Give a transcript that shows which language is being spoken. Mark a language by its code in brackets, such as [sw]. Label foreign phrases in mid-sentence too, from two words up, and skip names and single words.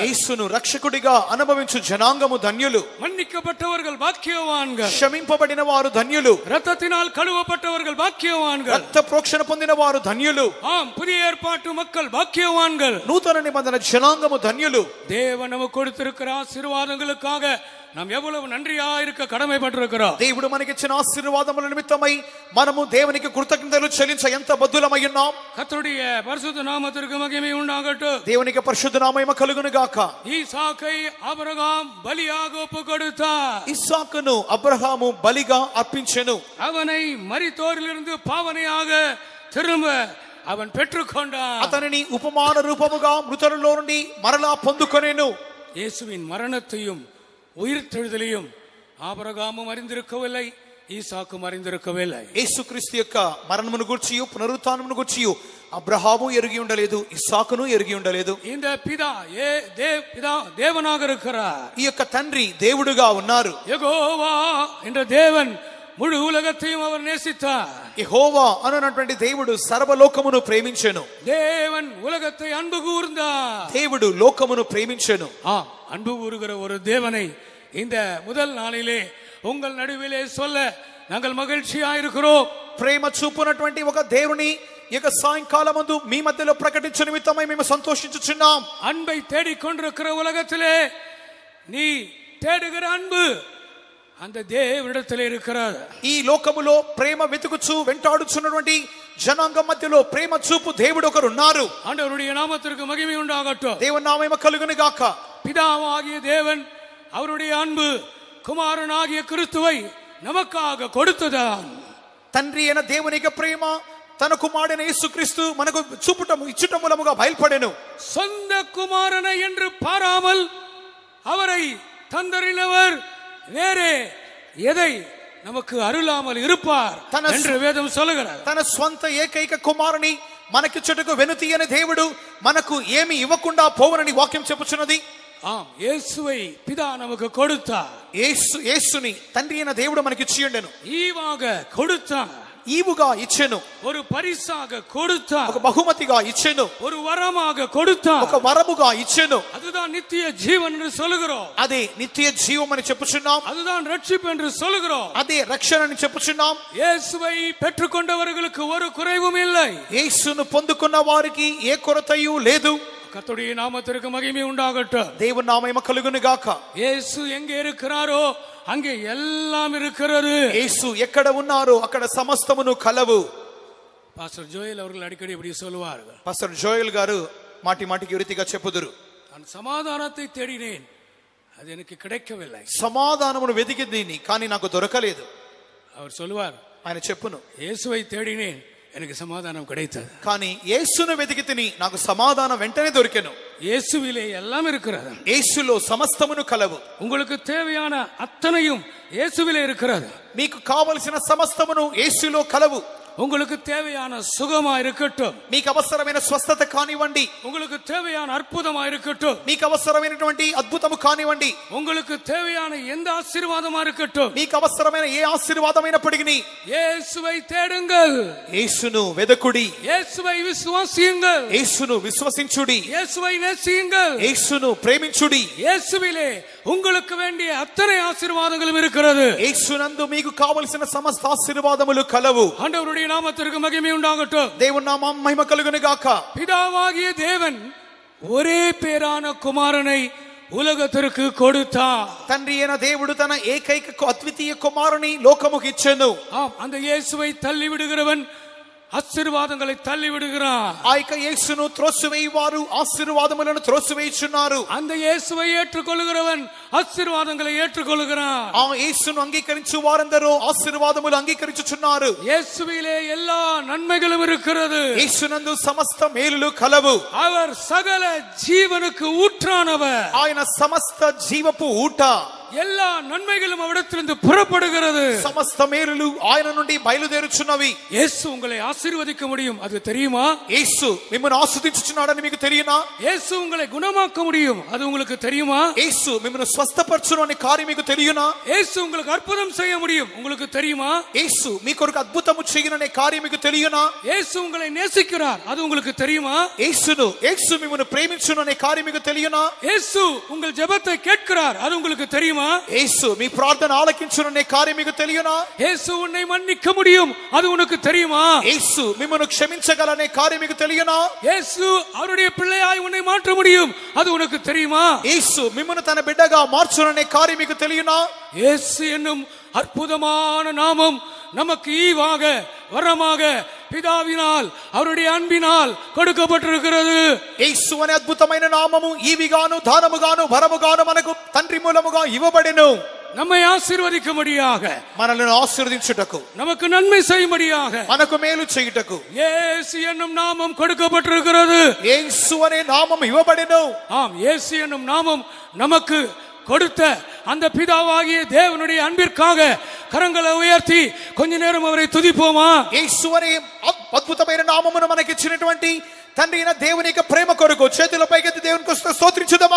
[te] యేసును రక్షకుడిగా అనుభవించు జనాంగము ధన్యులు. [ta] மன்னிக்கப்பட்டவர்கள் பாக்கியவான்கள். [te] క్షమింపబడిన వారు ధన్యులు. [ta] இரத்தத்தினால் கழுவப்பட்டவர்கள் பாக்கியவான்கள். [te] రక్త ప్రోక్షణ పొందిన వారు ధన్యులు. [ta] ஆம், புதிய ஏற்பாட்டு மக்கள் பாக்கியவான்கள். [te] నూతన నిబంధన జనాంగము ధన్యులు. [ta] தேவன் நமக்கு கொடுத்திருக்கிற ஆசீர்வாதங்களுக்காக நாம் எவ்வளவு நன்றியா இருக்க கடமைப்பட்டிருக்கிறோம். [te] దేవుడు మనకిచ్చిన ఆశీర్వాదముల నిమిత్తమై మనము దేవునికి కృతజ్ఞతలు చెల్లించ ఎంత బద్దులమై ఉన్నాం. [ta] கர்த்தருடைய பரிசுத்த நாமத்திற்கு மகிமை உண்டாகட்டும். [te] దేవునికి పరిశుద్ధ నామము కలుగును గాక. [ta] ஈசாக்கை ஆபிரகாம் பலியாக ஒப்புக்கொடுத்தார். [te] ఇస్సాకును అబ్రహాము బలిగా అర్పించెను. [ta] அவனை மரித்தோரிலிருந்து பாவனையாக திரும்ப அவன் பெற்றுக்கொண்டான். [te] అతనిని ఉపమాన రూపముగా మృతులలో నుండి మరలా పొందుకొనెను. [ta] இயேசுவின் மரணத்தையும் உயிர்த்தெழுதலையும் ஆபிரகாமும் அறிந்திருக்கவில்லை, ஈசாக்கும் அறிந்திருக்கவில்லை. [te] యేసుక్రీస్తు యొక్క మరణమును గూర్చియు పునరుత్థానమును గూర్చియు అబ్రహాము ఎరిగి ఉండలేదు, ఇస్సాకును ఎరిగి ఉండలేదు. [ta] இந்த பிதா தேவனாக இருக்கிறார். [te] ఈ యొక్క తండ్రి దేవుడుగా ఉన్నారు. [ta] யெகோவா என்ற தேவன் முழு உலகத்தையும் அவர் நேசித்தார். [te] యెహోవా అన్నటువంటి దేవుడు సర్వలోకమును ప్రేమించెను. [ta] தேவன் உலகத்தை அன்பு கூர்ந்தார். [te] దేవుడు లోకమును ప్రేమించెను. [ta] அன்பு கூறுகிற ஒரு தேவனை இந்த முதல் நாளிலே உங்கள் நடுவிலே சொல்ல நாங்கள் மகிழ்ச்சியா இருக்கிறோம். [te] ప్రేమ చూపునటువంటి ఒక దేవుని ఈ యొక్క సాయంకాలమందు మీ మధ్యలో ప్రకటించే నిమిత్తమై మేము సంతోషించుచున్నాం. [ta] அன்பை தேடிக்கொண்டிருக்கிற உலகத்திலே நீ தேடுகிற அன்பு அந்த தேவனிடத்திலே இருக்கிறது. [te] ఈ లోకములో ప్రేమ వెతుకుచు వెంటాడుచున్నటువంటి జనాంగం మధ్యలో ప్రేమ చూపు దేవుడు ఒకరు ఉన్నారు. [ta] ஆண்டவருடைய நாமத்திற்கு மகிமை உண்டாகட்டும். [te] దేవుని నామము కలుగును గాక. [ta] பிதாவாகிய தேவன் அவருடைய அன்பு குமாரனாகிய கிறிஸ்துவை நமக்காக கொடுத்ததான். [te] తండ్రి అయిన దేవుని యొక్క ప్రేమ తన కుమారుడైన యేసుక్రీస్తు మనకు ఇచ్చుట మూలముగా బయల్పడెను. [ta] சொந்த குமாரனை என்று பாராமல் அவரை தந்தறினவர் வேறே எதை நமக்கு அருளாமல் இருப்பார் என்று வேதம் சொல்லுகிறது. [te] తన స్వంత ఏకైక కుమారుని మనకిచ్చుటకు వెనుతీయని దేవుడు మనకు ఏమి ఇవ్వకుండా పోవనని వాక్యం చెప్పుచున్నది. [ta] ஆம், இயேசுவை பிதா நமக்கு கொடுத்தார். [te] యేసుని తండ్రి అయిన దేవుడు మనకి ఇచ్చియుండెను. [ta] ஈவாக கொடுத்தார். [te] ఈవుగా ఇచ్చెను. [ta] ஒரு பரிசாக கொடுத்தார். [te] ఒక బహుమతిగా ఇచ్చెను. [ta] ஒரு வரமாக கொடுத்தார். [te] ఒక వరముగా ఇచ్చెను. [ta] அதுதான் நித்திய ஜீவன் என்று சொல்லுகிறோம். [te] అదే నిత్య జీవం అని చెప్పుచున్నాం. [ta] அதுதான் ரட்சிப்பு என்று சொல்லுகிறோம். [te] అదే రక్షణ అని చెప్పుచున్నాం. [ta] இயேசுவை பெற்றுக்கொண்டவர்களுக்கு ஒரு குறைவும் இல்லை. [te] యేసును పొందుకున్న వారికి ఏ కొరతయు లేదు. [ta] கர்த்தருடைய நாமத்திற்கு மகிமை உண்டாகட்டும். [te] దేవుని నామము కలుగును గాక. [ta] இயேசு எங்கே இருக்கிறாரோ அங்கே எல்லாம் இருக்கிறது. [te] యేసు ఎక్కడ ఉన్నారో అక్కడ సమస్తమును కలవు. [ta] பாஸ்டர் ஜோயல் அவர்கள் அடிக்கடி இப்படி சொல்லுவார்கள். [te] పాస్టర్ జోయల్ గారు మాటి మాటికి ఈ రీతిగా చెప్పుదురు. [ta] நான் சமாதானத்தை தேடினேன், அது எனக்கு கிடைக்கவில்லை. [te] సమాధానమును వెతికింది కానీ నాకు దొరకలేదు. [ta] அவர் சொல்லுவார், [te] ఆయన చెప్పును, [ta] இயேசுவை தேடினேன், எனக்கு சமாதானம் கிடைத்தது. [te] కానీ యేసును వెతికితిని నాకు సమాధానం వెంటనే దొరికెను. [ta] இயேசுவிலே எல்லாம் இருக்கிறது. [te] యేసులో సమస్తమును కలవు. [ta] உங்களுக்கு தேவையான அத்தனையும் இயேசுவிலே இருக்கிறது. [te] మీకు కావలసిన సమస్తమును యేసులో కలవు. [ta] உங்களுக்கு தேவையான சுகமா இருக்கட்டும், [te] మీకు అవసరమైన స్వస్థత కానివ్వండి, [ta] உங்களுக்கு தேவையான அற்புதமா இருக்கட்டும், [te] మీకు అవసరమైనటువంటి అద్భుతము కానివ్వండి, [ta] உங்களுக்கு தேவையான எந்த ஆசீர்வாதமா இருக்கட்டும், [te] మీకు అవసరమైన ఏ ఆశీర్వాదమైనప్పటికీ [ta] இயேசுவை தேடுங்கள். [te] యేసును వెదకుడి. [ta] இயேசுவை விசுவாசியுங்கள். [te] యేసును విశ్వసించుడి. [ta] இயேசுவை நேசியுங்கள். [te] యేసును ప్రేమించుడి. [ta] இயேசுவிலே உங்களுக்கு வேண்டிய அத்தனை ஆசீர்வாதங்களும் இருக்கிறது. [te] యేసునందు మీకు కావలసిన సమస్త ఆశీర్వాదములు కలవు. [ta] ஆண்டவருடைய நாமத்திற்கு மகிமை உண்டாகட்டும். [te] దేవుని నామం మహిమ కలుగును గాక. [ta] பிதாவாகிய தேவன் ஒரே பேரான குமாரனை உலகத்திற்கு கொடுத்தார். [te] తండ్రి అయిన దేవుడు తన ఏకైక అద్వితీయ కుమారుని లోకముకి ఇచ్చెను. [ta] ஆம், அந்த இயேசுவை தள்ளி விடுகிறவன் ஆசீர்வாதங்களை தள்ளி விடுகிறார். [te] ఆ యొక్క యేసును త్రోసివేయువారు ఆశీర్వాదములను త్రోసివేయుచున్నారు. [ta] அந்த இயேசுவை ஏற்றுக்கொள்கிறவன் ఆశీర్వాదங்களை ஏற்றுக்கொள்கிறான். [te] ఆ యేసును అంగీకరించు వారందరూ ఆశీర్వాదములు అంగీకరించుచున్నారు. [ta] இயேசுவிலே எல்லா நன்மைகளும் இருக்கிறது. [te] యేసునందు సమస్త మేలులు కలవు. [ta] அவர் சகல ஜீவனுக்கு ஊற்றானவர். [te] ఆయన సమస్త జీవపు ఊట. [ta] எல்லா நன்மைகளும் அவரிடத்திலிருந்து புறப்படுகிறது. [te] సమస్త మేలులు ఆయన నుండి బయలుదేరుచున్నవి. [ta] இயேசு உங்களை ஆசீர்வதிக்க முடியும், அது தெரியுமா? [te] యేసు మిమ్మల్ని ఆశీర్వదించుచున్నాడని మీకు తెలియనా? [ta] இயேசு உங்களை குணமாக்க முடியும், அது உங்களுக்கு தெரியுமா? [te] యేసు మిమ్మల్ని స్వస్థపరచును అనే కార్యం మీకు తెలియనా? [ta] இயேசு உங்களுக்கு அற்புதம் செய்ய முடியும், உங்களுக்கு தெரியுமா? [te] యేసు మీ కొరకు అద్భుతము చేయననే కార్యం మీకు తెలియనా? [ta] இயேசு உங்களை நேசிக்கிறார், அது உங்களுக்கு தெரியுமா? [te] యేసు మిమ్మల్ని ప్రేమించును అనే కార్యం మీకు తెలియనా? [ta] இயேசு உங்கள் ஜெபத்தை கேட்கிறார், அது உங்களுக்கு தெரியுமா? [te] యేసు మీ ప్రార్థన ఆలకించును అనే కార్యం మీకు తెలియనా? [ta] இயேசு உன்னை மன்னிக்க முடியும், அது உனக்கு தெரியுமா? [te] యేసు మిమ్మల్ని క్షమించగలనే కార్యం మీకు తెలియనా? [ta] இயேசு அவருடைய பிள்ளையாய் உன்னை மாற்ற முடியும், அது உனக்கு தெரியுமா? [te] యేసు మిమ్మల్ని తన బిడ్డగా మార్చుననే కార్యం మీకు తెలియనా? [ta] இயேசு என்னும் அற்புதமான நாமம் நமக்கு ஈவாக வரமாக பிதாவினால் அவருடைய அன்பினால் கொடுக்கப்பட்டிருக்கிறது. [te] యేసు అనే అద్భుతమైన నామము ఈవిగాను దానముగాను వరముగాను మనకు తండ్రి మూలముగా ఇవ్వబడెను. [ta] நம்மை ஆசீர்வதிக்கும்படியாக, [te] మనల్ని ఆశీర్వదించుటకు, [ta] நமக்கு நன்மை செய்யும்படியாக [te] మనకు మేలు చేయుటకు [ta] இயேசு என்னும் நாமம் கொடுக்கப்பட்டிருக்கிறது. [te] యేసు అనే నామం ఇవ్వబడెను. [ta] ஆம், இயேசு என்னும் நாமம் நமக்கு கொடுத்த அந்த பிதாவாகிய தேவனுடைய அன்பிற்காக கரங்களை உயர்த்தி கொஞ்ச நேரம் அவரை துதிப்போமா? [te] యేసు అనే అద్భుతమైన నామమును మనకి ఇచ్చినటువంటి తండ్రి అయిన దేవుని యొక్క ప్రేమ కొరకు చేతుల పైకెత్తి దేవునికి స్తోత్రించుదామా?